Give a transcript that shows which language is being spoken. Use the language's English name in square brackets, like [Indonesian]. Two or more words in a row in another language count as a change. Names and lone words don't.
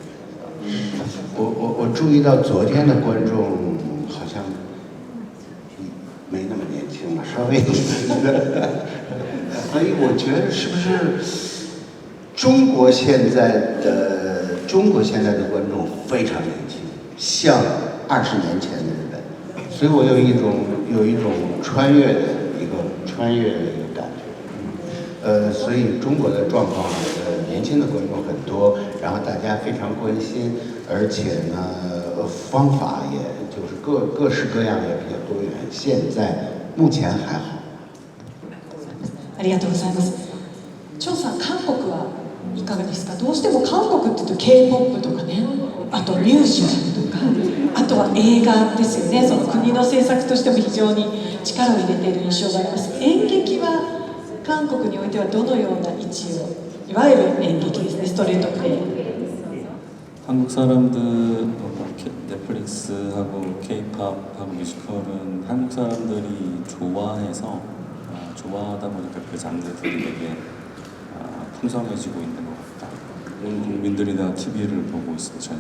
[Chinese] 我注意到昨天的观众好像没那么年轻了，稍微所以我觉得是不是中国现在的观众非常年轻， 像20年前的日本，所以我有一种穿越的一个感觉。所以中国的状况，年轻的观众很多，然后大家非常关心，而且呢，方法也就是各式各样也比较多元。现在目前还好。 [Japanese] ありがとうございます。張さん、韓国はいかがですか？どうしても韓国って言うと K-POP とかね、あとミュージカルとか、あとは映画ですよね。その国の政策としても非常に力を入れている印象があります。演劇は韓国においてはどのような位置を、いわゆる演劇ですね、ストレートプレイ。 [Korean] 한국 사람들 넷플릭스하고 K-팝하고 뮤지컬은 한국 사람들이 좋아하다 보니까 그 장르들이 되게 풍성해지고 있는 것 같다. 온 국민들이 다 TV를 보고 있어요, 저녁에.